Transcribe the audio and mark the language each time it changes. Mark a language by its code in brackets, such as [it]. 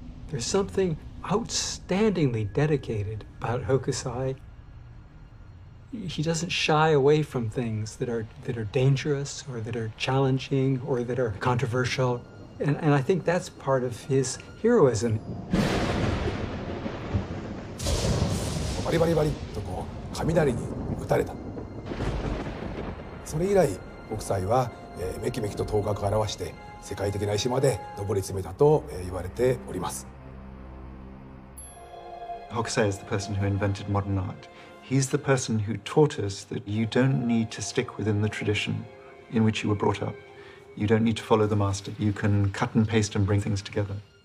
[en] There's something outstandingly dedicated about Hokusai. He doesn't shy away from things that are dangerous or that are challenging or that are controversial. And I think that's part of his heroism. [ja] バリバリバリとこう雷に打たれた。それ以来、北斎はめきめきと頭角を現して世界的な石まで上り詰めたと言われております。 [en] Hokusai is the person who invented modern art. He's the person who taught us that you don't need to stick within the tradition in which you were brought up. You don't need to follow the master. You can cut and paste and bring things together.